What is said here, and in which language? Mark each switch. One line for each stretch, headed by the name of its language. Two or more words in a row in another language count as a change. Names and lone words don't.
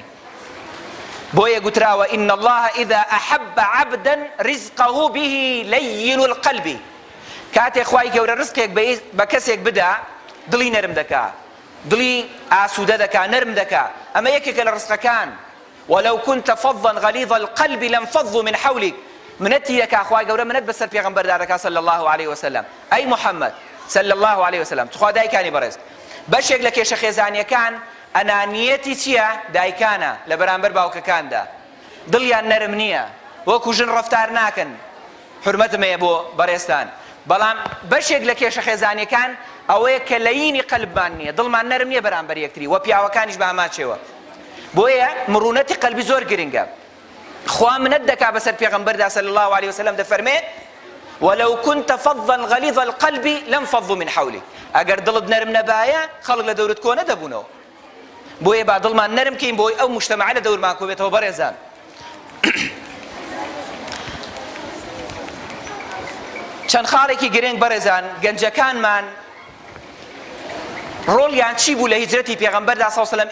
Central Kurdish: بۆیە گوتراوە
Arabic: ئین الله ئیذا ئەحەبە عەبدەا ڕزقەهو به لەین القەلب،
Central Kurdish: کاتێک خوای گەورە ڕزقێک بە کەسێک بدا دڵی نەرم دەکا، دڵی ئاسوودە دەکا، نەرم دەکا. ئەمە یەکێکە لە ڕزقەکان.
Arabic: ولو كنت فظا غليظ القلب لانفضوا من حولك،
Central Kurdish: منەتی دەکا خوای گەورە منەت بەسەر پێغەمبەردا دەکا
Arabic: صلی الله علیه وسلم.
Central Kurdish: ئەی محەممەد
Arabic: صلی الله علیه وسلم.
Central Kurdish: خوا دایکانی بەڕێز، بەشێک لە کێشە خێزانیەکان ئەنانیەتی چییە؟ دایکانە لە بەرامبەر باوکەکاندا، دڵیان نەرم نییە، وەکو ژن ڕەفتار ناکەن، حورمەتم هەیە بۆ بەڕێستان. بەڵام بەشێک لە کێشە خێزانیەکان ئەوەیە کە لەیینی قەلبمان نییە، دڵمان نەرم نییە بەرامبەر یەکتری، وە پیاوەکانیش بە هەماچێوە. بۆیە مڕونەتی قەلبی زۆر گرنگە. خوا منەت دەکا بەسەر پێغەمبەردا
Arabic: صلی الله علیه وسلم،
Central Kurdish: دەفەرمێ
Arabic: ولو كنت فظا غليظ القلب لانفضوا من حولك،
Central Kurdish: ئەگەر دڵت نەرم نەبایە خەڵک لە دەورت کۆ نەدەبوونەوە. بۆیە با دڵمان نەرم کەین بۆی ئەو مجتەمەعە لە دەورمان کۆبێتەوە بەڕێزان. چەند خاڵێکی گرنگ بەڕێزان، گەنجەکانمان ڕۆڵیان چی بوو لە هیجرەتی پێغەمبەردا
Arabic: صلی الله علیه وسلم؟